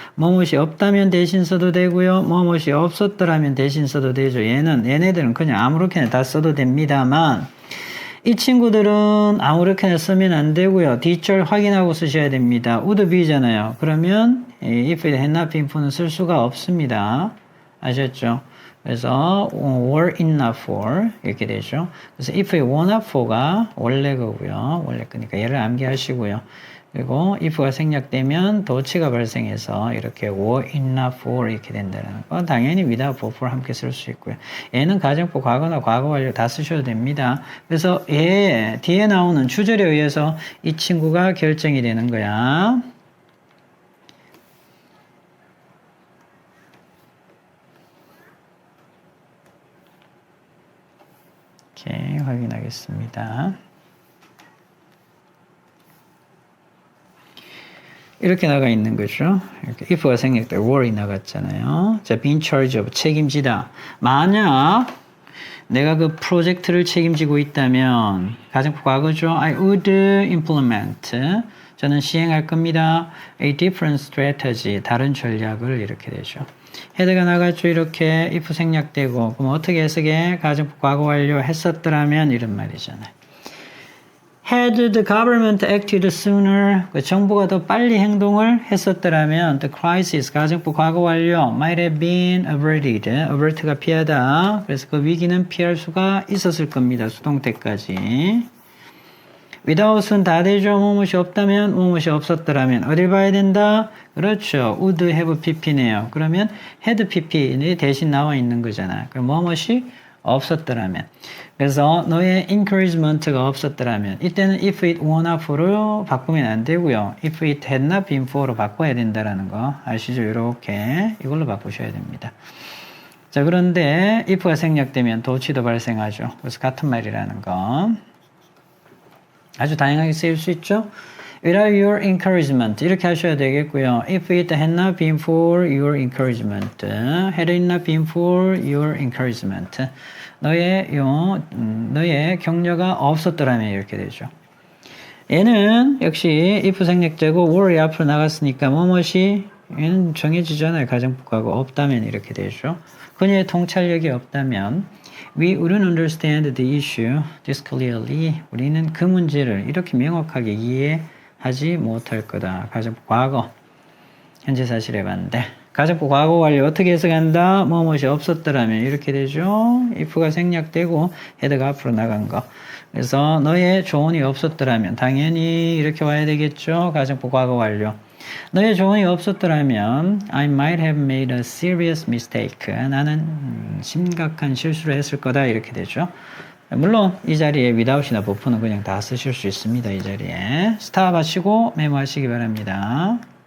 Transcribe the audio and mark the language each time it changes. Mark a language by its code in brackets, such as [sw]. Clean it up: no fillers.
[ko] 뭐뭇이 없다면 대신 써도 되고요. 뭐뭇이 없었더라면 대신 써도 되죠. 얘네들은 그냥 아무렇게나 다 써도 됩니다만 이 친구들은 아무렇게나 쓰면 안 되고요. 뒷줄 확인하고 쓰셔야 됩니다. [en] would be잖아요. [ko] 그러면 [en] if it had not been for는 [ko] 쓸 수가 없습니다. 아셨죠? 그래서 [en] were it not for [ko] 이렇게 되죠. 그래서 [en] if it were not for가 [ko] 원래 거고요. 원래 거니까 얘를 암기하시고요. 그리고 if가 생략되면 도치가 발생해서 이렇게 [en] were it not for [ko] 이렇게 된다는 거. 당연히 without for 함께 쓸 수 있고요. 얘는 가정법 과거나 과거 완료 다 쓰셔도 됩니다. 그래서 얘 뒤에 나오는 주절에 의해서 이 친구가 결정이 되는 거야. 오케이, 확인하겠습니다. 이렇게 나가 있는 거죠. 이렇게 if가 생략돼 were이 나갔잖아요. 자, be in charge of 책임지다. 만약 내가 그 프로젝트를 책임지고 있다면 가정법 과거죠. [en] I would implement. [ko] 저는 시행할 겁니다. [en] A different strategy. [ko] 다른 전략을 이렇게 되죠. 헤드가 나갔죠. 이렇게 if 생략되고 그럼 어떻게 해석해? 가정법 과거 완료 했었더라면 이런 말이잖아요. [en] Had the government acted sooner, [ko] 정부가 더 빨리 행동을 했었더라면 [en] the crisis, [ko] 가정법 과거 완료, [en] might have been averted, avert가 [ko] 피하다. 그래서 그 위기는 피할 수가 있었을 겁니다. 수동태까지. without은 다 되죠. 무엇이 없다면, 무엇이 없었더라면 어딜 봐야 된다? 그렇죠. [en] would have pp네요. [ko] 그러면 had pp는 대신 나와 있는 거잖아. 그럼 무엇이 없었더라면. 그래서 너의 encouragement가 없었더라면 이때는 [en] if it were not for [ko] 로 바꾸면 안 되고요. [en] if it had not been for로 [ko] 바꿔야 된다라는 거 아시죠? 이렇게 이걸로 바꾸셔야 됩니다. 자, 그런데 if가 생략되면 도치도 발생하죠. 그래서 같은 말이라는 거 아주 다양하게 쓰일 수 있죠. [en] Without your encouragement [ko] 이렇게 하셔야 되겠고요. [en] If it had not been for your encouragement, had it not been for your encouragement, [ko] 너의 격려가 없었더라면 이렇게 되죠. 얘는 역시 if 생략되고 were이 앞으로 나갔으니까 뭐뭐이 얘는 정해지잖아요. 가정법하고 없다면 이렇게 되죠. 그녀의 통찰력이 없다면 [en] we wouldn't understand the issue this clearly. [ko] 우리는 그 문제를 이렇게 명확하게 이해하지 못할 거다. 가정법 과거 현재 사실에 반대. 가정법 과거 완료 어떻게 해석한다? 뭐뭐이 없었더라면 이렇게 되죠. if가 생략되고 헤드가 앞으로 나간 거. 그래서 너의 조언이 없었더라면 당연히 이렇게 와야 되겠죠. 가정법 과거 완료. 너의 조언이 없었더라면 [en] I might have made a serious mistake. [ko] 나는 심각한 실수를 했을 거다. 이렇게 되죠. 물론 이 자리에 without이나 before는 그냥 다 쓰실 수 있습니다. 이 자리에. 스탑 하시고 메모하시기 바랍니다.